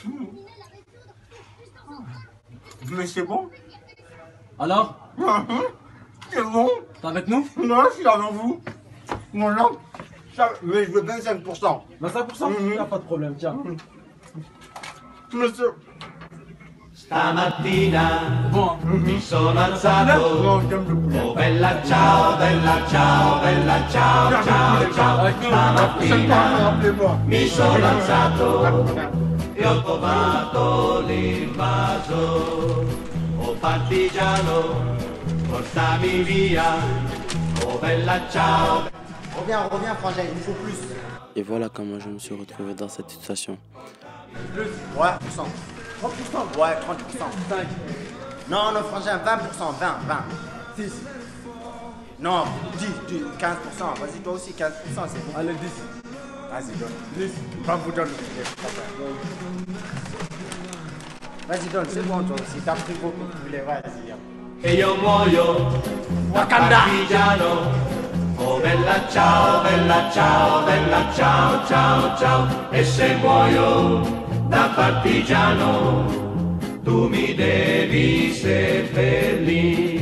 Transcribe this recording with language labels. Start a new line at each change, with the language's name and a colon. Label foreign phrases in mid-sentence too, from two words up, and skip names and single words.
French: Mais c'est bon. Alors, C'est bon. t'es avec nous? Non, je suis avec vous. Non, non. Mais je veux 25%. 25%? Y'a pas de problème, tiens. Monsieur,
Italian: Stamattina
French: Bon,
Italian: mi sono alzato.
French: Non, j'aime le poulet.
Italian: Oh bella ciao, bella ciao, bella ciao, ciao, ciao.
French: avec nous.
Italian: Stamattina
French: Rappelez-moi.
Italian: mi sono alzato e ho trovato l'invaso. Oh partigiano, portami via. Oh bella ciao.
French: Reviens, frangin, il nous faut plus. Et voilà comment je me suis retrouvé dans cette situation. Plus. Ouais, 30%. 30%. Ouais, 30%. 5. Non, non, frangin, 20%, 20. 6. Non, 10, 15%. Vas-y, toi aussi, 15%, c'est bon. Allez, 10. Vas-y, donne. 10. Pas vous donne. Vas-y, donne, c'est bon, toi aussi. T'as pris beaucoup de poulet, vas-y.
Italian: E io muoio da Wakanda. partigiano. Oh bella ciao, bella ciao, bella ciao, ciao, ciao. E se muoio da partigiano, tu mi devi seppellire.